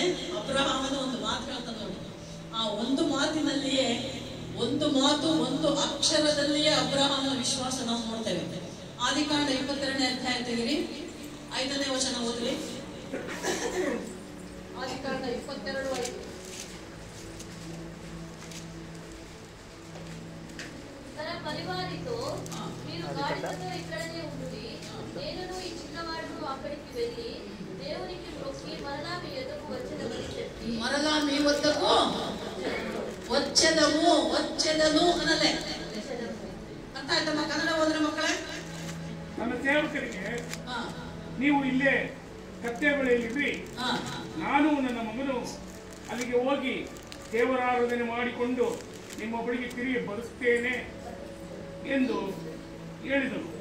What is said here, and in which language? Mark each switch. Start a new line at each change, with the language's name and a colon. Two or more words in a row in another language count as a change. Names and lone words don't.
Kannada: ಅಬ್ರಹಾಮನ ಒಂದು ಮಾತು ಹೇಳ್ತಾನೆ ನೋಡಿ. ಆ ಒಂದು ಮಾತಿನಲ್ಲಿಯೇ, ಒಂದು ಅಕ್ಷರದಲ್ಲಿಯೇ ಅಬ್ರಹಾಮನ ವಿಶ್ವಾಸ ನಾವು ನೋಡ್ತೇವೆ. ಆದಿಕಾಂಡ 22ನೇ ಅಧ್ಯಾಯ ತೆಗಿರಿ, 5ನೇ ವಚನ ಓದ್ರಿ. ಆದಿಕಾಂಡ 22:5.
Telugu: తన పరివారితో మీరు గాడిదతో ఇక్కడనే ఉండుడి, నేను ఈ చిన్నవాడును అక్కడికి వెళ్ళి దేవునికి మొక్కి మరలా మీ యొద్దకు వచ్చేదమని చెప్పి, మరలా మీ వద్దకు వచ్చేదను ಅನ್ನಲೇ.
Kannada: ಅರ್ಥ ಆಯ್ತಮ್ಮ? ಕನ್ನಡ ಹೋದ್ರೆ ಮಕ್ಕಳೇ? ನನ್ನ ಸೇವಕರಿಗೆ ನೀವು ಇಲ್ಲೇ ಕತ್ತೆ ಬಳಿಯಲ್ಲಿರ್ರಿ, ನಾನು ನನ್ನ ಮಗನು ಅಲ್ಲಿಗೆ ಹೋಗಿ ದೇವರಾರಾಧನೆ ಮಾಡಿಕೊಂಡು ನಿಮ್ಮ ಬಳಿಗೆ ತಿರುಗಿ ಬರುತ್ತೇನೆ ಎಂದು ಹೇಳಿದನು.